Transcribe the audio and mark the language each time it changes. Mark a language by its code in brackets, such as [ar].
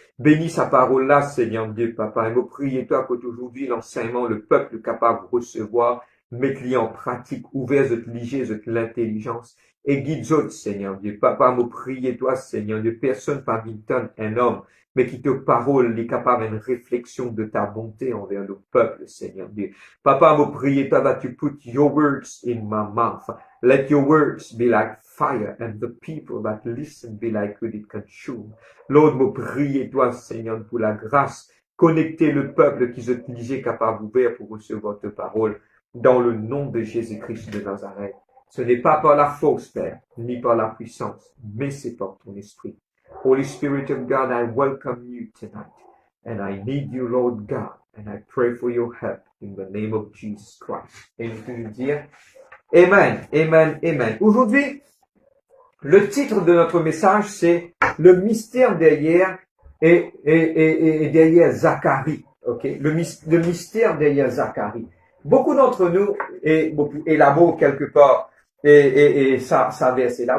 [fr] Bénis sa parole là, Seigneur Dieu, Papa. Et me prier toi qu'aujourd'hui l'enseignement, le peuple est capable de recevoir, mettre en pratique, ouvert l'intelligence et guide Seigneur Dieu. Papa, me prier toi, Seigneur Dieu, personne parmi un homme, mais qui te parole est capable d'une réflexion de ta bonté envers le peuple, Seigneur Dieu. Papa, me prier toi, [en] that you put your words in my mouth. Let your words be like fire and the people that listen be like wood it consume. [fr] Lord, me prier toi, Seigneur, pour la grâce. Connecter le peuple qui se disait capable ouvert pour recevoir ta parole. Dans le nom de Jésus-Christ de Nazareth. Ce n'est pas par la force, Père, ni par la puissance, mais c'est par ton esprit. [en] Holy Spirit of God, I welcome you tonight. And I need you, Lord God. And I pray for your help in the name of Jesus Christ. [fr] Et nous pouvons dire Amen, Amen, Amen. Aujourd'hui, le titre de notre message, c'est le mystère derrière et derrière Zacharie. Okay? Le mystère derrière Zacharie. Beaucoup d'entre nous élaborent quelque part et ça verset là.